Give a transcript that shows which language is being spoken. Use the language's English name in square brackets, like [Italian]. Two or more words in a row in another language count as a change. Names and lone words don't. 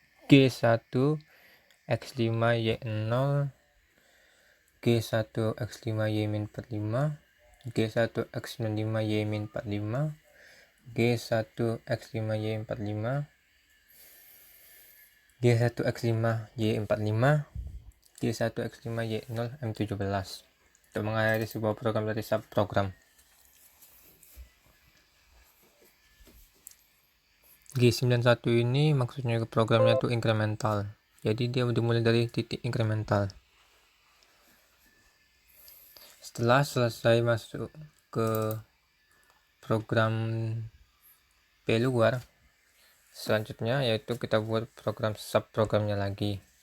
[Indonesian] G1X5Y0, G1X5Y-45, G1X95Y-45, G1X5Y45, G1X5Y45, G1X5Y0M17 untuk mengakhiri sebuah program dari subprogram. G91 ini maksudnya programnya itu incremental, jadi dia dimulai dari titik incremental. Setelah selesai masuk ke program P luar, selanjutnya yaitu kita buat program subprogramnya lagi.